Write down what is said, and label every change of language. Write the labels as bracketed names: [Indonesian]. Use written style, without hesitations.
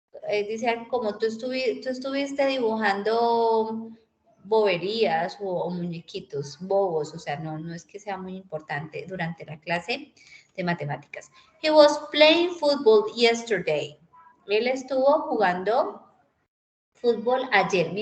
[Spanish] Dice, como tú estuviste dibujando boberías o muñequitos, bobos, o sea, no es que sea muy importante durante la clase de matemáticas. [English] He was playing football yesterday. [Spanish] Él estuvo jugando fútbol ayer.